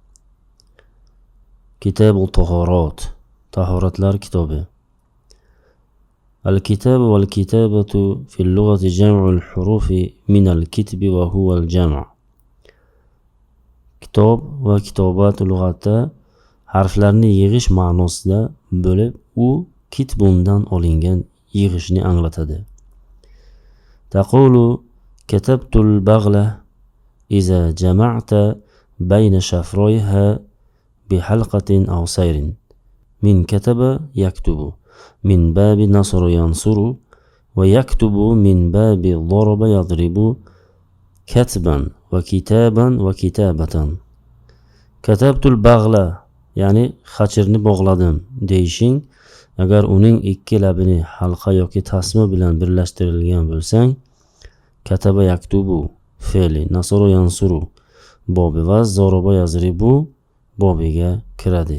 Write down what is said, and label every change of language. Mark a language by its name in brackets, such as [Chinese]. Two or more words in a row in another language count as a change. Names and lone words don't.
[Arabic] كتاب الطهارات، [Uzbek] tahoratlar kitobi. [Arabic] الكتاب والكتابة في اللغة جمع الحروف من الكتب وهو الجمع. كتاب وكتابات لغة [Uzbek] harflarni yig'ish ma'nosida bo'lib, u kitbundan olingan yig'ishni anglatadi. [Arabic] تقول كتبت البغلة إذا جمعت بين شفريها بحلقة أو سير. من كتب يكتب من باب نصر ينصر ويكتب من باب ضرب يضرب كتبا وكتابا وكتابة. كتبت البغلة, [Uzbek] ya'ni xachirni bog'ladim deyishing, agar uning ikki labini halqa yoki tasma bilan birlashtirilgan bo'lsang, [Arabic] كتب يكتب [Uzbek] fe'li [Arabic] نصر ينصر [Uzbek] bobi va [Arabic] ضرب يضرب [Uzbek] bobiga kiradi.